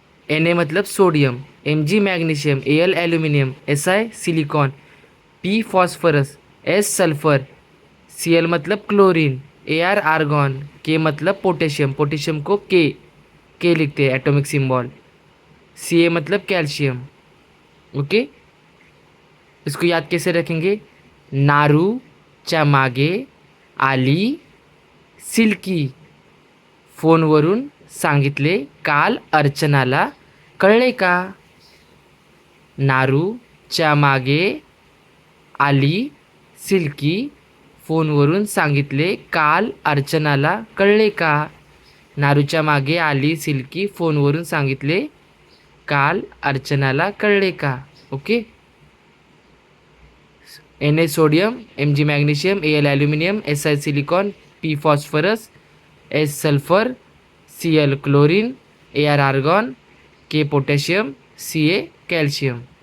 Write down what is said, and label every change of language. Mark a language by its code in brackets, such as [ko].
[hi] Na मतलब sodium, Mg magnesium, Al aluminium, Si silicon, P phosphorus, S sulphur, Cl मतलब chlorine, Ar argon, K मतलब potassium, potassium को K लिखते हैं atomic symbol, Ca मतलब calcium. Okay. इसको याद कैसे रखेंगे? [mr] नारू च्या मागे आली सिल्की, फोनवरून सांगितले काल अर्चनाला, कळले का? नारूच्या मागे आली सिल्की, फोनवरून सांगितले काल अर्चनाला, कळले का? नारूच्या मागे आली सिल्की, फोनवरून सांगितले काल अर्चनाला, कळले का? [hi] Okay. Na sodium, Mg magnesium, Al aluminium, Si silicon, P phosphorus, S sulphur, Cl chlorine, Ar argon, K potassium, Ca calcium.